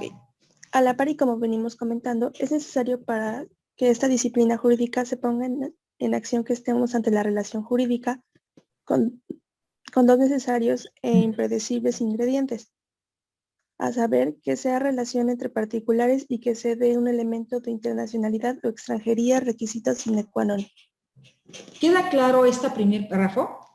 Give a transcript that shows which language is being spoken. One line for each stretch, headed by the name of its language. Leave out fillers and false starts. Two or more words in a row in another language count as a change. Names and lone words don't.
Spanish: A la par y como venimos comentando, es necesario para que esta disciplina jurídica se ponga en acción que estemos ante la relación jurídica con dos necesarios e impredecibles ingredientes, a saber que sea relación entre particulares y que se dé un elemento de internacionalidad o extranjería, requisito
Latin: sine qua non.
Spanish: ¿Queda claro este primer párrafo?